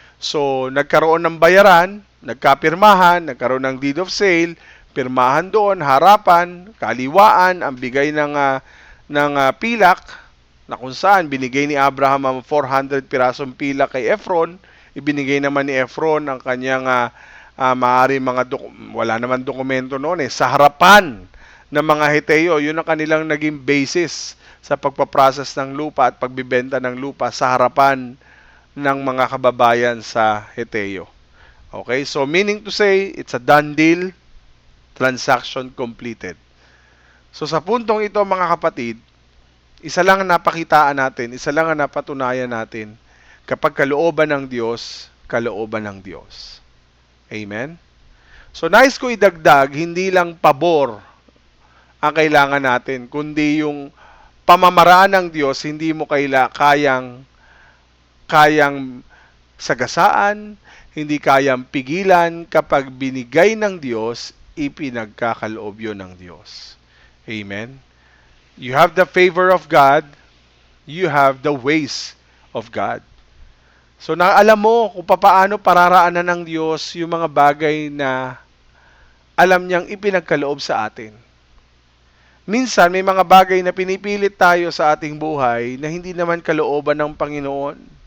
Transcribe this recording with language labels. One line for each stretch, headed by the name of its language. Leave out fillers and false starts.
Filipino: So, nagkaroon ng bayaran, nagkapirmahan, nagkaroon ng deed of sale, pirmahan doon, harapan, kaliwaan, ang bigay ng pilak, na kung saan binigay ni Abraham ang 400 pirasong pilak kay Efron, ibinigay naman ni Efron ang kanyang maaari wala naman dokumento noon sa harapan ng mga Heteo. Yun ang kanilang naging basis sa pagpaprocess ng lupa at pagbibenta ng lupa sa harapan ng mga kababayan sa Heteo.
English: Okay, so meaning to say, it's a done deal, transaction completed.
Filipino: So sa puntong ito mga kapatid, isa lang ang napakitaan natin, isa lang ang napatunayan natin, kapag kalooban ng Diyos, kalooban ng Diyos. Amen? So nais ko idagdag, hindi lang pabor ang kailangan natin, kundi yung pamamaraan ng Diyos, hindi mo kayang sagasaan, hindi kayang pigilan kapag binigay ng Diyos, ipinagkakaloob yun ng Diyos. Amen?
English: You have the favor of God, you have the ways of God.
Filipino: So naalam mo kung paano pararaanan ng Diyos yung mga bagay na alam niyang ipinagkaloob sa atin. Minsan may mga bagay na pinipilit tayo sa ating buhay na hindi naman kalooban ng Panginoon.